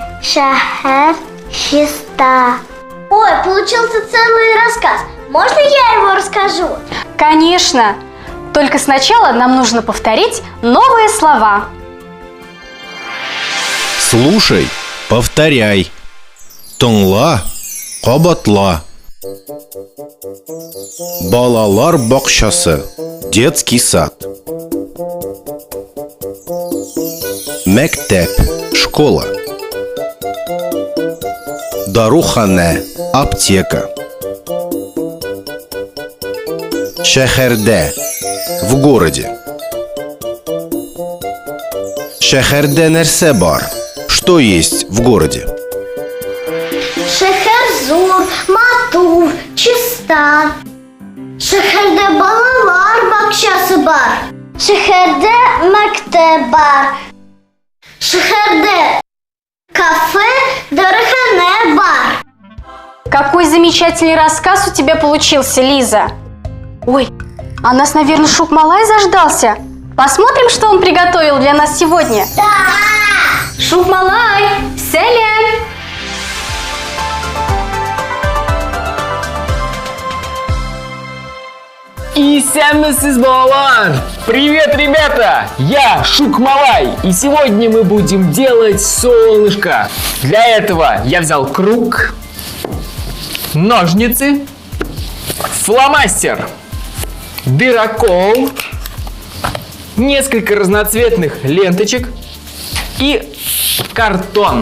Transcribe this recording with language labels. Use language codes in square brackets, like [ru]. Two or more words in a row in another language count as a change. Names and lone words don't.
[tt] Шехер-Чиста. [ru] Ой, получился целый рассказ. Можно я его расскажу? Конечно. Только сначала нам нужно повторить новые слова. Слушай, повторяй. [tt] Тыңла, кабатла. Балалар бакчасы. [ru] Детский сад. Мектеп. Школа. [tt] Дарухане. [ru] Аптека. Шехерде. В городе. [tt] Шехерде нерсе бар. [ru] Что есть в городе? [tt] Шехер-Зур, Матур, Чиста. Шехерде балалар бакчасы бар. Шехерде мектеп бар. Шехерде кафе дарухане бар. [ru] Какой замечательный рассказ у тебя получился, Лиза. Ой, а нас, наверное, Шукмалай заждался. Посмотрим, что он приготовил для нас сегодня. Да! [tt] Шукмалай, сәлем! Исәнмесез, балалар! [ru] Привет, ребята! Я Шукмалай, и сегодня мы будем делать солнышко. Для этого я взял круг, ножницы, фломастер, дырокол, несколько разноцветных ленточек и картон.